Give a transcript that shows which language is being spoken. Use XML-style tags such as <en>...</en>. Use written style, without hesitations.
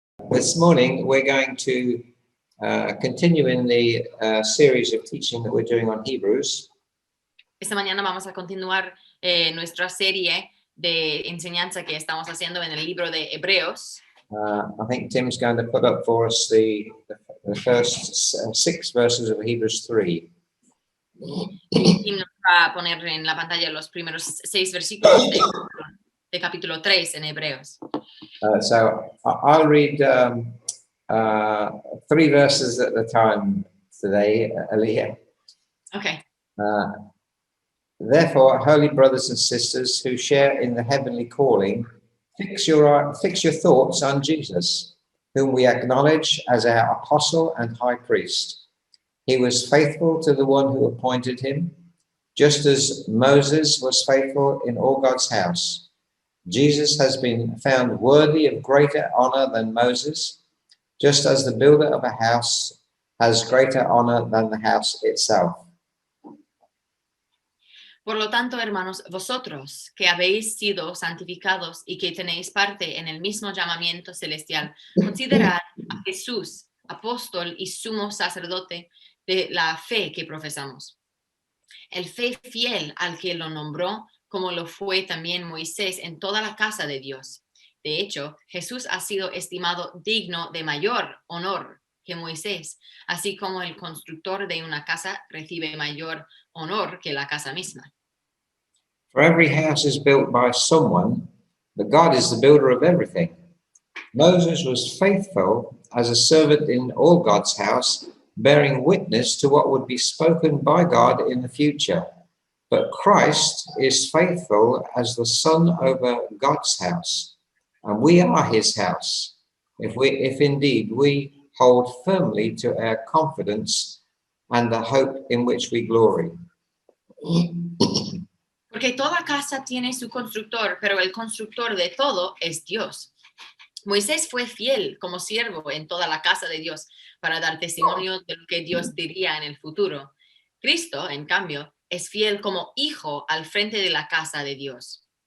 <en>This morning we're going to continue in the series of teaching that we're doing on Hebrews.</en> <es>Esta mañana vamos a continuar nuestra serie de enseñanza que estamos haciendo en el libro de Hebreos.</es> <en>I think Tim's going to put up for us the first 6 verses of Hebrews 3.</en> <es>Tim nos va a poner en la pantalla los primeros 6 versículos de capítulo 3 en Hebreos.</es> <en>So I'll read 3 verses at a time today, Aliyah. Okay. Therefore, holy brothers and sisters who share in the heavenly calling, fix your thoughts on Jesus, whom we acknowledge as our apostle and high priest. He was faithful to the one who appointed him, just as Moses was faithful in all God's house. Jesus has been found worthy of greater honor than Moses, just as the builder of a house has greater honor than the house itself.</en> <es>Por lo tanto, hermanos, vosotros que habéis sido santificados y que tenéis parte en el mismo llamamiento celestial, considerad a Jesús, apóstol y sumo sacerdote de la fe que profesamos. El fe fiel al que lo nombró, como lo fue también Moisés en toda la casa de Dios. De hecho, Jesús ha sido estimado digno de mayor honor que Moisés, así como el constructor de una casa recibe mayor honor que la casa misma.</es> <en>For every house is built by someone, but God is the builder of everything. Moses was faithful as a servant in all God's house, bearing witness to what would be spoken by God in the future. But Christ is faithful as the son over God's house, and we are his house, if indeed we hold firmly to our confidence and the hope in which we glory.</en> <es>Porque toda casa tiene su constructor, pero el constructor de todo es Dios. Moisés fue fiel como siervo en toda la casa de Dios para dar testimonio de lo que Dios diría en el futuro. Cristo, en cambio, es fiel como hijo al frente de la casa de Dios.</es>